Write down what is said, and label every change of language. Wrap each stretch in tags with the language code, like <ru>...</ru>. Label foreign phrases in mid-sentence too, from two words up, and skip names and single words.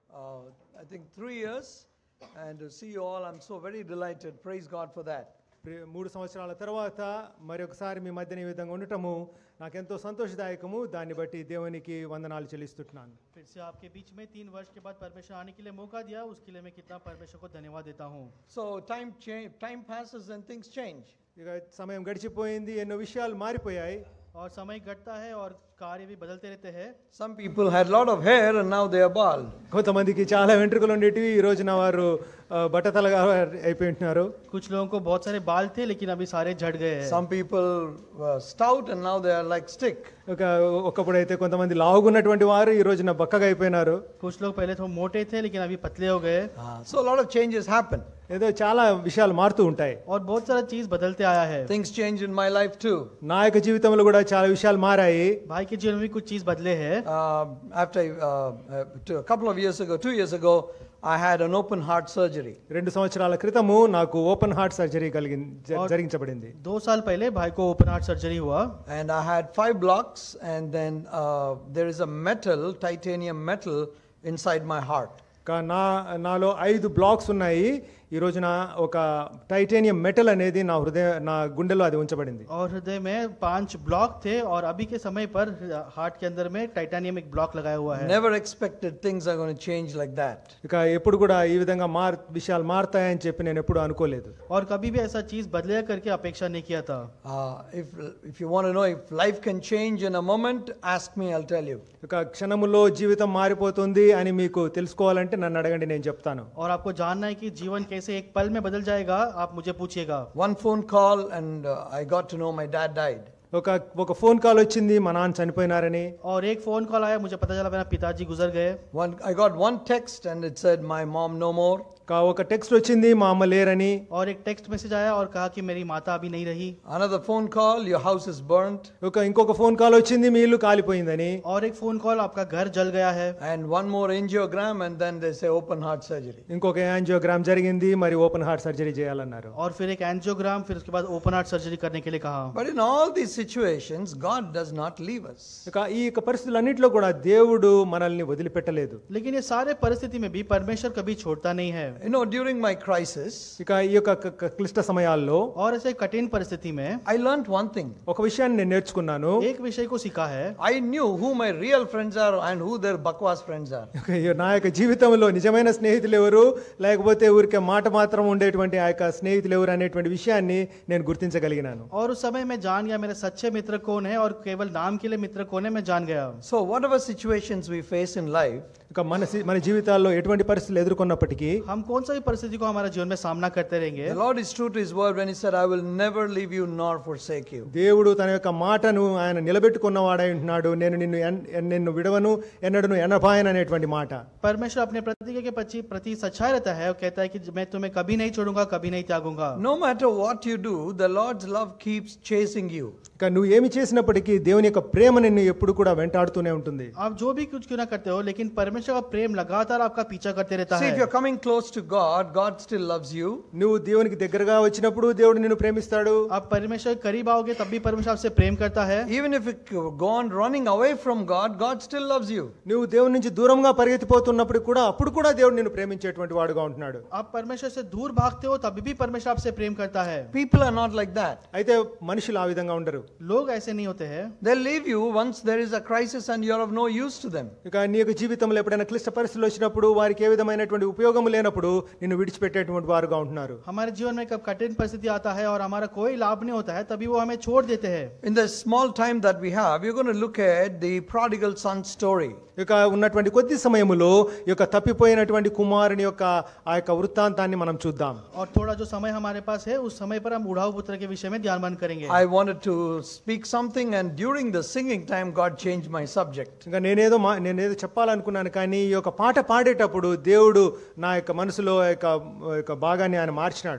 <en>I think 3 years, and to see you all, I'm so very delighted. Praise God for that.</en> <te>3 సంవత్సరాల తర్వాత మరొకసారి మీ మధ్యన ఈ విధంగా ఉండటము నాకెంతో సంతోషదాయకము. దాన్ని బట్టి దేవునికి వందనాలు చెల్లిస్తున్నాను.</te> <hi>फिर से आपके बीच में 3 वर्ष के बाद परमेश्वर आने के लिए मौका दिया, उसके लिए मैं कितना परमेश्वर को धन्यवाद देता हूँ.</hi> <en>So time passes and things change.</en> <te>ఇక సమయం గడిచిపోయింది, ఎన్నో విషయాలు మారిపోయాయి.</te> <hi>और समय घटता है और कार्य भी बदलते रहते हैं.</hi> <en>Some people had lot of hair and now they are bald.</en> <te>కొంతమందికి చాలా వెంట్రుకలు ఉండేటివి, ఈ రోజున వారు బట్టతలగా అయిపోయింటున్నారు.</te> <hi>कुछ लोगों को बहुत सारे बाल थे लेकिन अभी सारे झड़ गए हैं.</hi> <en>Some people were stout and now they are like stick.</en> <te>ఒకప్పుడు అయితే కొంతమంది లావుగున్నటువంటి వారు ఈ రోజున బక్కగా అయిపోయినారు.</te> <hi>कुछ लोग पहले तो मोटे थे लेकिन अभी पतले हो गए.</hi> <en>So a lot of changes happen.</en> <te>ఏదో చాలా విషయాలు మారుతూ ఉంటాయి.</te> <hi>और बहुत सारा चीज बदलते आया है.</hi> <en>Things change in my life too.</en> <te>నా యొక్క జీవితంలో కూడా చాలా విషయాలు మారాయి.</te> <hi>भाई के जीवन में भी कुछ चीज बदले हैं.</hi> <en>After a couple of years ago, 2 years ago, I had an open heart surgery.</en> <te>2 సంవత్సరాల క్రితము నాకు</te> <en>open heart surgery</en> <te>జరిగించబడింది.</te> <hi>2 साल पहले भाई को</hi> <en>open heart surgery</en> <hi>हुआ.</hi> <en>And I had 5 blocks, and then there is a titanium metal inside my heart.</en> <te>నాలో 5 బ్లాక్స్ ఉన్నాయి. ఈ రోజున ఒక</te> <en>titanium metal</en> <te>అనేది నా గుండెలో అది ఉంచబడింది.</te> <hi>और हृदय में 5 ब्लॉक थे और अभी के समय पर हार्ट के अंदर में टाइटेनियम एक ब्लॉक लगाया हुआ है.</hi> <en>Never expected things are going to change like that.</en> <te>ఇక ఎప్పుడు కూడా ఈ విధంగా విషయాలు మారతాయని చెప్పి నేను ఎప్పుడు అనుకోలేదు.</te> <hi>और कभी भी ऐसा चीज बदलेगा करके अपेक्षा नहीं किया था.</hi> <en>If you want to know if life can change in a moment, ask me, I'll tell you.</en> <te>ఇక క్షణములో జీవితం మారిపోతుంది అని మీకు తెలుసుకోవాలంటే నన్ను అడగండి, నేను చెప్తాను.</te> <hi>और आपको जानना है कि जीवन कैसे एक पल में बदल जाएगा, आप मुझे पूछिएगा.</hi> <en>One phone call and I got to know my dad died.</en> <te>ఒక</te> <en>phone call</en> <te>వచ్చింది, మా నాన్న చనిపోయినారని.</te> <hi>और एक</hi> <en>phone call</en> <hi>आया, मुझे पता चला मेरा पिताजी गुजर गए.</hi> <en>I got one text and it said my mom no more.</en> <te>ఒక టెక్స్ట్ వచ్చింది, మా అమ్మ లేరని.</te> <hi>और एक</hi> <en>text message</en> <hi>आया और कहा कि मेरी माता अभी नहीं रही.</hi> <en>Another phone call, your house is burnt.</en> <te>ఇంకొక</te> <en>phone call</en> <te>వచ్చింది, మీ ఇల్లు కాలిపోయిందని.</te> <hi>और एक</hi> <en>phone call,</en> <hi>आपका घर जल गया है.</hi> <en>And one more angiogram and then they say open heart surgery.</en> <te>ఇంకొక యాంజియోగ్రామ్ జరిగింది, మరి</te> <en>open heart surgery</en> <te>చేయాలన్నారు.</te> <hi>और फिर एक एंजियोग्राम, फिर उसके बाद</hi> <en>open heart surgery</en> <hi>करने के लिए कहा.</hi> <en>But in all these situations, God does not leave us.</en> <te>ఈ పరిస్థితులన్నిటిలో కూడా దేవుడు మనల్ని వదిలిపెట్టలేదు.</te> <hi>लेकिन ये सारे परिस्थिति में भी परमेश्वर कभी छोड़ता नहीं है.</hi> <en>You know, during my crisis,</en> <te>ఇక ఈ యొక్క క్లిష్ట సమయాల్లో</te> <hi>और ऐसे कठिन परिस्थिति में</hi> <en>I learned one thing.</en> <te>ఒక విషయాన్ని నేను నేర్చుకున్నాను.</te> <hi>एक विषय को सीखा है.</hi> <en>I knew who my real friends are and who their bakwas friends are.</en> <te>నా యొక్క జీవితంలో నిజమైన స్నేహితులు ఎవరు, లేకపోతే ఊరికే మాట మాత్రం ఉండేటువంటి ఆ యొక్క స్నేహితులు ఎవరు అనేటువంటి విషయాన్ని నేను గుర్తించగలిగినాను.</te> <hi>और उस समय मैं जान गया मेरे सच्चे मित्र कौन है और केवल नाम के लिए मित्र कौन है, मैं जान गया.</hi> <en>So whatever situations we face in life,</en> <te>ఇక మన జీవితాల్లో ఎటువంటి పరిస్థితులు ఎదుర్కొన్నప్పటికీ,</te> <hi>हम कौन सा भी परिस्थिति को हमारे जीवन में सामना करते रहेंगे.</hi> <en>the Lord is true to his word when he said I will never leave you nor forsake you.</en> <te>దేవుడు తన యొక్క మాటను ఆయన నిలబెట్టుకున్నవాడై ఉంటున్నాడు. నేను నిన్ను విడవను, ఎన్నడను ఎనభాయను అనేటువంటి మాట.</te> <hi>परमेश्वर अपने प्रतिज्ञा के प्रति सच्चाई रहता है और कहता है कि मैं तुम्हें कभी नहीं छोड़ूंगा, कभी नहीं त्यागूंगा.</hi> <en>No matter what you do, the Lord's love keeps chasing you.</en> <te>ఇక నువ్వు ఏమి చేసినప్పటికీ దేవుని యొక్క ప్రేమ నిన్ను ఎప్పుడు కూడా వెంటాడుతూనే ఉంటుంది.</te> <hi>आप जो भी कुछ क्यों ना करते हो, लेकिन परमेश्वर का प्रेम लगातार आपका पीछा करते रहता है.</hi> <en>See, if you're coming close to God, God still loves you.</en> <te>నువ్వు దేవునికి దగ్గరగా వచ్చినప్పుడు దేవుడు నిన్ను ప్రేమిస్తాడు.</te> <hi>आप परमेश्वर के करीब आओगे तब भी परमेश्वर आपसे प्रेम करता है.</hi> <en>Even if you go on running away from God, God still loves you.</en> <te>నువ్వు దేవుని నుంచి దూరంగా పరిగెత్తిపోతున్నప్పుడు కూడా అప్పుడు కూడా దేవుడు నిన్ను ప్రేమించేటువంటి వాడుగా ఉంటున్నాడు.</te> <hi>आप परमेश्वर से दूर भागते हो तभी भी परमेश्वर आपसे प्रेम करता है.</hi> <en>People are not like that.</en> <te>అయితే మనుషులు ఆ విధంగా ఉండరు.</te> <hi>लोग ऐसे नहीं होते हैं.</hi> <en>They'll leave you once there is a crisis and you're of no use to them.</en> <te>ఇక నీ యొక్క జీవితంలో ఎప్పుడైనా క్లిష్ట పరిస్థితులు వచ్చినప్పుడు, వారికి ఏ విధమైనటువంటి ఉపయోగం లేనప్పుడు నిన్ను విడిచిపెట్టేటువంటి వారుగా ఉంటున్నారు.</te> <hi>हमारे जीवन में कब कठिन परिस्थिति आता है और हमारा कोई लाभ नहीं होता है, तभी वो हमें छोड़ देते हैं.</hi> <en>In the small time that we have, we're going to look at the prodigal son story.</en> <te>ఇక ఉన్నటువంటి కొద్ది సమయములో ఈ యొక్క తప్పిపోయినటువంటి కుమారుని యొక్క ఆ యొక్క వృత్తాంతాన్ని మనం చూద్దాం.</te> <hi>और थोड़ा जो समय हमारे पास है, उस समय पर हम उड़ाऊ पुत्र के विषय में ध्यान करेंगे.</hi> <en>I wanted to speak something and during the singing time God changed my subject.</en> <te>ఇంకా నేనేదో చెప్పాలనుకున్నాను, కానీ ఈ యొక్క పాట పాడేటప్పుడు దేవుడు నా యొక్క మనసులో యొక్క భాగాన్ని ఆయన మార్చినాడు.</te>